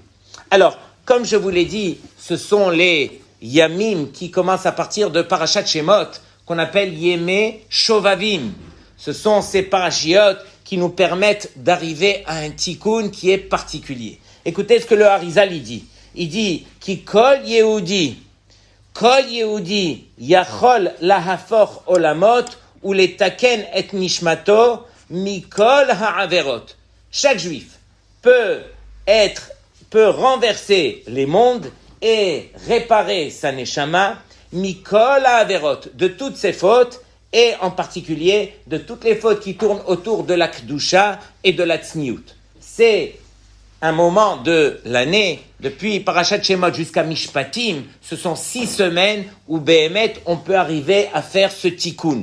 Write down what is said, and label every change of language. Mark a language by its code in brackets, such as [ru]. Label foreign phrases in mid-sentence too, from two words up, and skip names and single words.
[fr] Alors, comme je vous l'ai dit, ce sont les Yamim qui commencent à partir de Parashat Shemot, qu'on appelle [he] ימי שובבים. [fr] Ce sont ces parachiotes qui nous permettent d'arriver à un tikkun qui est particulier. Écoutez ce que le Harizal dit. Il dit [he] כי כל יהודי יכול להפך עולמות ולתקן את נשמתו מכל העבירות. [fr] Chaque juif peut renverser les mondes et réparer sa neshama [he] מכל העבירות, [fr] de toutes ses fautes et en particulier de toutes les fautes qui tournent autour de la kedusha et de la tzniut. C'est un moment de l'année, depuis Parashat Shemot jusqu'à Mishpatim, ce sont 6 semaines où Behemet, on peut arriver à faire ce tikkun.